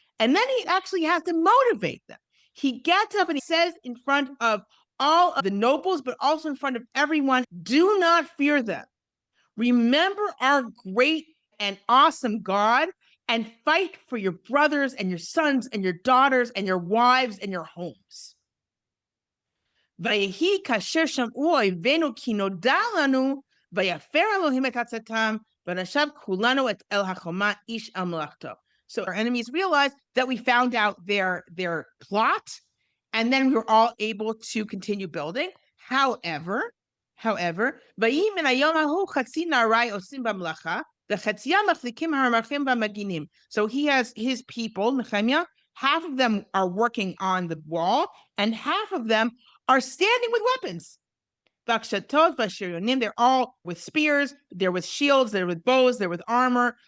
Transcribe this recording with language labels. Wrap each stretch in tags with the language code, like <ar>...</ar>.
<en>And then he actually has to motivate them. He gets up and he says in front of all of the nobles, but also in front of everyone, do not fear them. Remember our great and awesome God and fight for your brothers and your sons and your daughters and your wives and your homes.</en> <he>ויהי כאשר שמעו אויבינו כי נודע לנו ויפר אלוהים את עצתם ונשב כולנו אל החומה איש על מלאכתו.</he> <en>So our enemies realized that we found out their plot, and then we were all able to continue building.</en> <he>However, ויהי מן היום ההוא חצי נערי עושים במלאכה וחציים מחזיקים הרמחים והמגינים.</he> <en>So he has his people, Nehemiah, half of them are working on the wall, and half of them are standing with weapons. They're all with spears, they're with shields, they're with bows, they're with armor.</en>